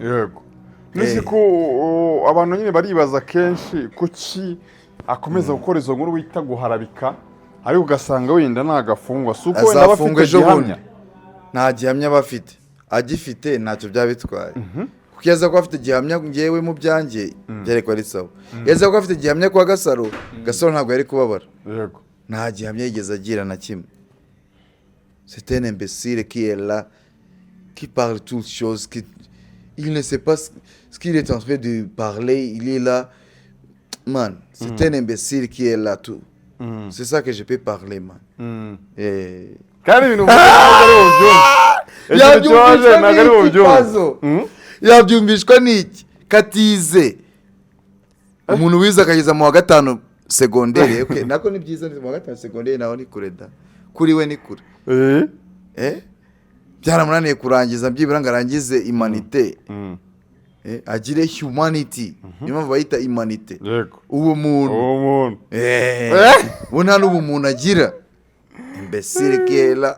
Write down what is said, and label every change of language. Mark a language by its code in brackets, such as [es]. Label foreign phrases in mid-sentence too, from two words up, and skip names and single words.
[rw] yego nisi ko abantu nyine baribaza kenshi kuki akomeza gukora izo nkuru wita guharabika ariko ugasanga wenda ntagafungwa si uko wenda bafite gihamya nta gihamya bafite agifite ntacyo byaba bitwaye kuko iyo aza kuba afite gihamya ngewe mu byanjye byari kuba ari sawa iyo aza kuba afite gihamya kwa Gasaro ntabwo yari kubabara yego nta gihamya yigeze agira na kimwe [fr] c'est un imbécile qui est là qui parle toutes choses il ne sait pas ce qu'il est en train de parler il est là man c'est un imbécile qui est là tout c'est ça que je peux parler man [rw] kandi ibintu yabyumvishwa n'iki katize umuntu wize akageza mu wa gatanu segonderi nako ni byiza mu wa gatanu segonderi naho ni kure da kuri we ni kure byaramunaniye kurangiza byibura ngo arangize humanité agire humanity niyo mpamvu bayita humanité uwo muntu ubu nta n'ubumuntu agira imbesire kera